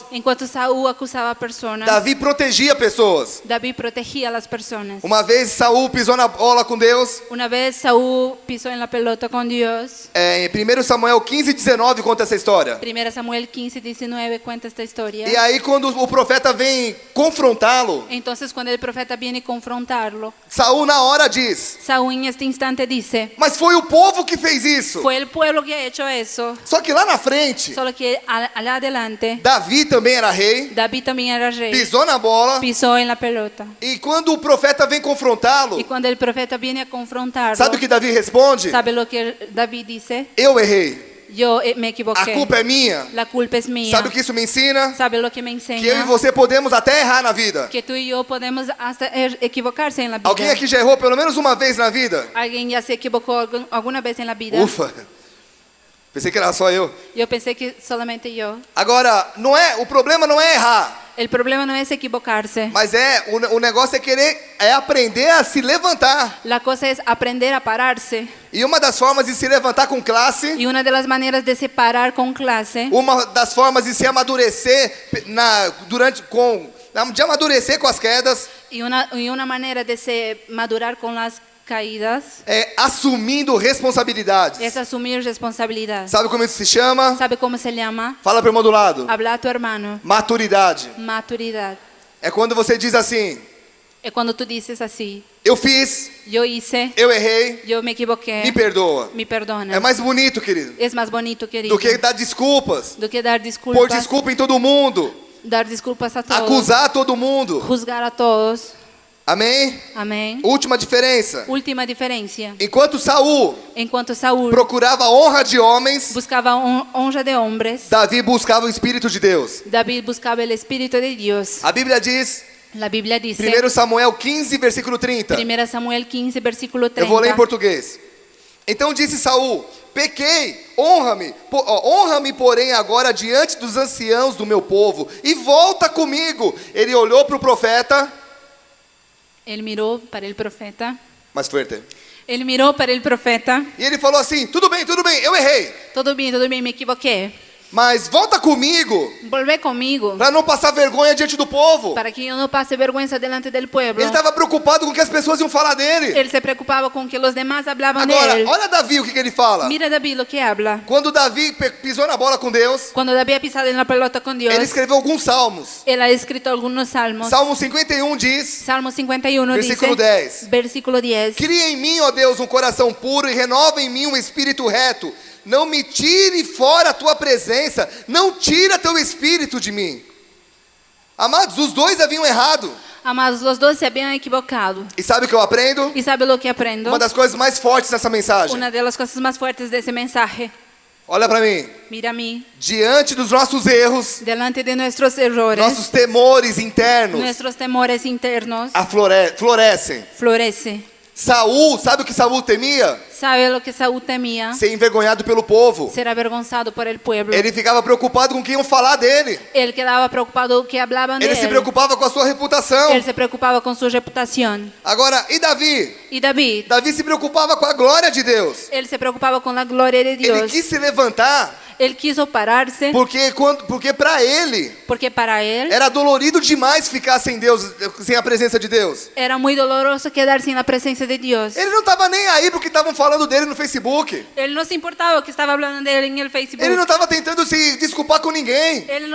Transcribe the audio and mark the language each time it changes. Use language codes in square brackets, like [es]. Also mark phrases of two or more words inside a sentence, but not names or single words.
[es] Enquanto Saúl acusaba a personas, [pt] Davi protegia pessoas. [es] David protegía a las personas. [pt] Uma vez Saul pisou na bola com Deus. [es] Una vez Saúl pisó en la pelota con Dios. [pt] Em 1 Samuel 15:19 conta essa história. [es] 1 Samuel 15:19 cuenta esta historia. [pt] E aí quando o profeta vem confrontá-lo, [es] Entonces cuando el profeta viene a confrontarlo, [pt] Saul na hora diz: [es] Saúl en este instante dice, [pt] mas foi o povo que fez isso. [es] fue el pueblo que ha hecho eso. [pt] Só que lá na frente, [es] Solo que allá adelante, [pt] Davi também era rei, [es] David también era rey. [pt] pisou na bola. [es] Pisó en la pelota. [pt] E quando o profeta vem confrontá-lo, [es] Y cuando el profeta viene a confrontarlo, [pt] sabe o que Davi responde? [es] ¿sabe lo que David dice? [pt] Eu errei. [es] Yo me [pt] A [es] equivoqué. [pt] culpa é minha. [es] La culpa es mía. [pt] Sabe o que isso me ensina? [es] ¿Sabe lo que me [pt] Que eu e [es] enseña? [pt] você podemos até errar na vida. [es] Que tú y yo podemos hasta equivocarse en la vida. [pt] Alguém aqui já errou pelo menos uma vez na vida? [es] ¿Alguien ya se equivocó alguna vez en la vida? [pt] Ufa. Pensei que era só eu. [es] Yo pensé que solamente yo. [pt] Agora, o problema não é errar, [es] El problema no es equivocarse. [pt] mas o negócio é aprender a se levantar. [es] La cosa es aprender a pararse. [pt] E uma das formas de se levantar com classe, [es] Y una de las maneras de separar con clase, [pt] uma das formas de se amadurecer de amadurecer com as quedas, [es] y una manera de se madurar con las caídas, [pt] é assumindo responsabilidades. [es] es asumir responsabilidad. [pt] Sabe como isso se chama? [es] ¿Sabe cómo se llama? [pt] Fala para o irmão do lado. [es] Habla a tu hermano. [pt] Maturidade. [es] Maturidad. [pt] É quando você diz assim: [es] Es cuando tú dices así, [pt] eu fiz, [es] yo hice, [pt] eu errei, [es] yo me equivoqué, [pt] me perdoa. [es] me perdona. [pt] É mais bonito, querido, [es] Es más bonito, querido, [pt] do que dar desculpas, do que dar pôr [es] disculpas, [pt] desculpa em todo mundo, [es] dar disculpas a todos, [pt] acusar todo mundo. [es] juzgar a todos. [pt] Amém? [es] Amén. [pt] Última diferença. [es] Última diferencia. [pt] Enquanto Saul Enquanto Saúl procurava a honra de homens, [es] buscaba honra de hombres, [pt] Davi buscava o Espírito de Deus. [es] David buscaba el Espíritu de Dios. [pt] A Bíblia diz, [es] La Biblia dice, [pt] 1 Samuel 15, versículo 30. [es] 1 Samuel 15, versículo [pt] Eu 30. vou ler em português. Então disse Saul: pequei, honra-me, porém, agora diante dos anciãos do meu povo, e volta comigo. Ele olhou para o profeta. [es] Él miró para el profeta. Mais fuerte. Él miró para el profeta. [pt] E ele falou assim: tudo bem, eu errei, [es] Todo bien, me equivoqué. [pt] mas volta comigo, [es] Volvé conmigo [pt] para não passar vergonha diante do povo. [es] para que yo no pase vergüenza delante del pueblo. [pt] Ele estava preocupado com o que as pessoas iam falar dele. [es] Él se preocupaba con que los demás hablaban [pt] Agora, [es] de él. [pt] olha Davi, o que ele fala. [es] Mira David lo que habla. [pt] Quando Davi pisou na bola com Deus, [es] Cuando David ha pisado en la pelota con Dios, [pt] ele escreveu alguns salmos. [es] él ha escrito algunos salmos. [pt] Salmo 51 diz: [es] Salmo 51 [pt] Versículo [es] dice, [pt] 10. [es] versículo 10, [pt] cria em mim, ó Deus, um coração puro e renova em mim um espírito reto. Não me tire fora a tua presença, não tira teu espírito de mim. Amados, os dois haviam errado. [es] amados, los dos se habían equivocado. [pt] E sabe o que eu aprendo? [es] ¿Y sabe lo que aprendo? [pt] Uma das coisas mais fortes nessa mensagem. [es] Una de las cosas más fuertes de ese mensaje. [pt] Olha para mim. [es] Mira a mí, [pt] Diante dos nossos erros, [es] delante de nuestros errores, [pt] nossos temores internos [es] nuestros temores internos, [pt] florescem. [es] florece. [pt] Saul, sabe o que Saul temia? [es] ¿Sabe lo que Saúl temía? [pt] Ser envergonhado pelo povo. [es] Ser avergonzado por el pueblo. [pt] Ele ficava preocupado com o que iam falar dele. [es] Él quedaba preocupado que hablaban de [pt] Ele se [es] él. [pt] preocupava com a sua reputação. [es] Él se preocupaba con su reputación. [pt] Agora, e Davi? [es] Y David, [pt] Davi se preocupava com a glória de Deus. [es] él se preocupaba con la gloria de [pt] Ele [es] Dios. [pt] quis se levantar [es] Él quiso pararse [pt] porque para ele [es] porque para él [pt] era dolorido demais ficar sem Deus, sem a presença de Deus. [es] era muy doloroso quedar sin la presencia de Dios. [pt] Ele não estava nem aí porque estavam falando dele no Facebook. [es] Él no se importaba que estaba hablando de él en el Facebook. [pt] Ele não estava tentando se desculpar com ninguém.